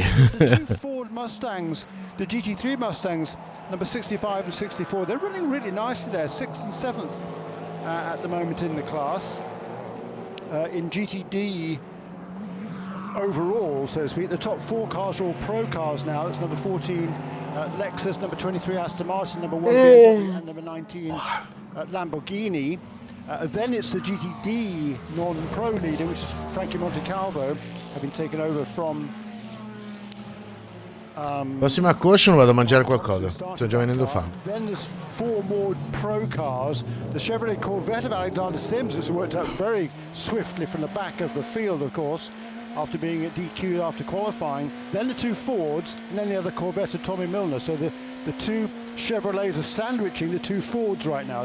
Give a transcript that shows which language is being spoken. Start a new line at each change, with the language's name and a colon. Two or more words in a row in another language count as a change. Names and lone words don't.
English: The 2 Ford Mustangs, the GT3 Mustangs, number 65 and 64, they're running really nicely there, 6th and 7th at the moment in the class. In GTD overall, so to speak, the top 4 cars are all pro cars now. It's number 14 Lexus, number 23 Aston Martin, number 1 BMW, and number 19 Lamborghini. Then it's the GTD non-pro leader, which is Frankie Montecalvo, having taken over from...
Italian: Prossima caution, vado a mangiare qualcosa. Sto già venendo fame.
English: Then there's 4 more pro cars. The Chevrolet Corvette of Alexander Sims has worked out very swiftly from the back of the field, of course, after being at DQ after qualifying. Then the 2 Fords, and then the other Corvette of Tommy Milner. So the 2 Chevrolets are sandwiching the 2 Fords right now.